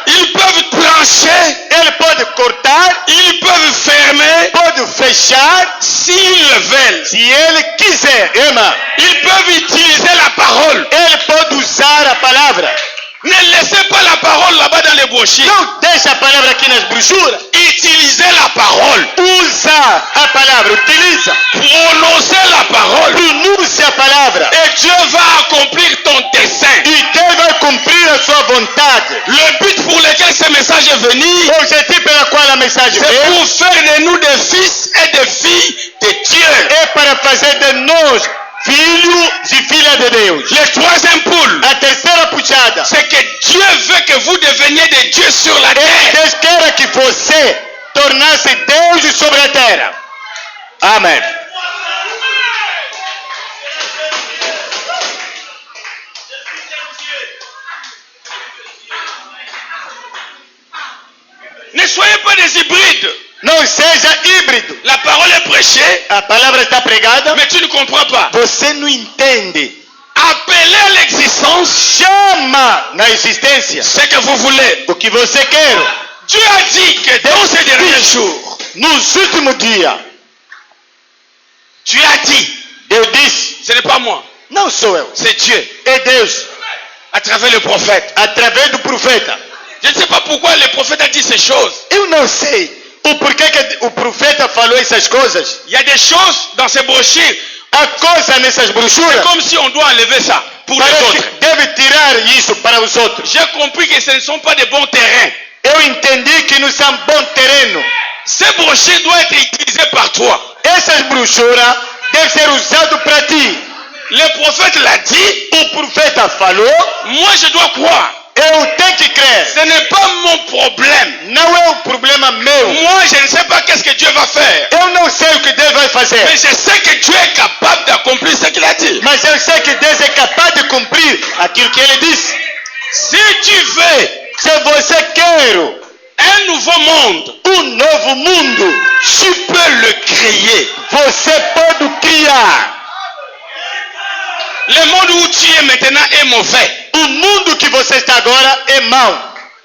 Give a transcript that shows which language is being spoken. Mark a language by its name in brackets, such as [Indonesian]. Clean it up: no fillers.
[French] ils peuvent trancher, [Portuguese] ele pode cortar, [French] ils peuvent fermer [Portuguese] pode fechar, [French] s'ils le veulent. [Portuguese] se ele quiser. Irmã, [French] Ils peuvent utiliser la parole. [Portuguese] ele pode usar a palavra. [French] Ne laissez pas la parole là-bas dans les brochures. [Portuguese] Não deixa a palavra aqui nas brochuras. [French] Utilisez la parole. [Portuguese] Usa a palavra, utiliza. [French] Prononcez la parole. [Portuguese] Pronuncie a palavra. [French] Et Dieu va accomplir ton dessein. [Portuguese] E Deus vai cumprir a sua vontade. [French] Le but pour lequel ce message est venu, [Portuguese] O objetivo pela qual a mensagem [French] c'est [Portuguese] veio [French] pour faire de nous des fils et des filles de Dieu. [Portuguese] é para fazer de nós filhos e filhas de Deus. [French] Le troisième poule, [Portuguese] A terceira puxada. [French] c'est que Dieu veut que vous deveniez des dieux sur la terre. [Portuguese] Deus quer que você tornasse Deus sobre a terra. Amém. [French] Ne soyez pas des hybrides. [Portuguese] Não seja híbrido. [French] La parole est prêchée, [Portuguese] A palavra está pregada, [French] mais tu ne comprends pas. [Portuguese] você não entende. [French] Appelez à l'existence [Portuguese] Chama na existência [French] ce que vous voulez. [Portuguese] o que você quer. [French] Dieu a dit que dans ces derniers jours, [Portuguese] Nos últimos dias, [French] Dieu a dit, [Portuguese] Deus disse, [French] ce n'est pas moi, [Portuguese] não sou eu, [French] c'est Dieu, [Portuguese] é Deus, [French] à travers le prophète. [Portuguese] através do profeta. [French] Je ne sais pas pourquoi le prophète a dit ces choses. [Portuguese] Eu não sei o porquê que o profeta falou essas coisas. [French] Il y a des choses dans ces brochures, [Portuguese] Há coisa nessas [French] c'est [Portuguese] brochuras, [French] comme si on doit enlever ça pour les [Portuguese] parece [French] autres. [Portuguese] que deve tirar isso para os outros. [French] J'ai compris que ce ne sont pas des bons terrains. [Portuguese] Eu entendi que não são bom terreno. [French] Ces brochures doivent être utilisées par toi. [Portuguese] Essas brochuras devem ser usadas para ti. [French] Le prophète l'a dit, [Portuguese] O profeta falou, [French] moi je dois croire. [Portuguese] eu tenho que crer. [French] Ce n'est pas mon problème. [Portuguese] Não é um problema meu. [French] Moi je ne sais pas qu'est-ce que Dieu va faire. [Portuguese] Eu não sei o que Deus vai fazer. [French] Mais je sais que Dieu est capable d'accomplir ce qu'il a dit. [Portuguese] Mas eu sei que Deus é capaz de cumprir aquilo que ele disse. [French] Si tu veux [Portuguese] Se você quer [French] un nouveau monde, [Portuguese] novo mundo, [French] tu peux le créer. [Portuguese] você pode criar. [French] Le monde où tu es maintenant est mauvais. [Portuguese] O mundo que você está agora é mau.